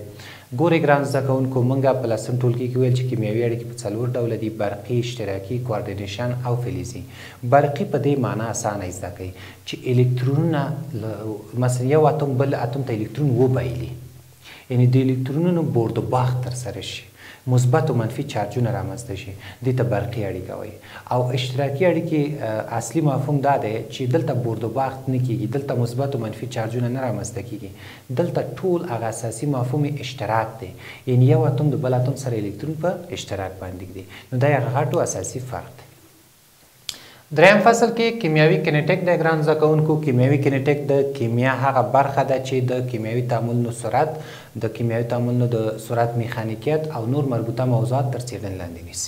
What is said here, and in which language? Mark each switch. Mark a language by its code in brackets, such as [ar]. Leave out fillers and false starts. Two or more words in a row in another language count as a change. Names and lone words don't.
[ps] ګورئ ګران زده کوونکو، موږ په 10م ټولګي کې ویل چې کیمیاوي اړیکې په 4 ډوله دي: برقي، اشتراکي، کوارډینیشن او فلزي. برقي په دې معنا اسانه زده کوي چې الکترونونه مثلا یو اتوم بل اتوم ته الکترون وبایلي، یعنی د الکترونونو [fa] بورد و باخت [ps] ترسره شي، مثبت او منفي چارجونه رامنځته شي، دې ته برقي اړیکه وایي. او اشتراکي اړیکې اصلي مفهوم دا دی چې دلته [fa] بورد و باخت [ps] نه کیږي، دلته مثبت او منفي چارجونه نه رامنځته کیږي، دلته ټول هغه اساسي مفهوم اشتراک دی، یعنی یو اتوم د بل اتوم سره الکترون په اشتراک باندې دی. نو دا هغه غټو اساسي فرق دی. دریم فصل کې کیمیاوي کینیټیک دی. ګران زده کوونکو، کیمیاوي کینیټیک د کیمیا هغه برخه ده چې د کیمیاوي تعاملونو سرعت، د کیمیاوي تعاملونو د سرعت میخانیکیت او نور مربوطه موضوعات تر څیړنې لاندې نیسي.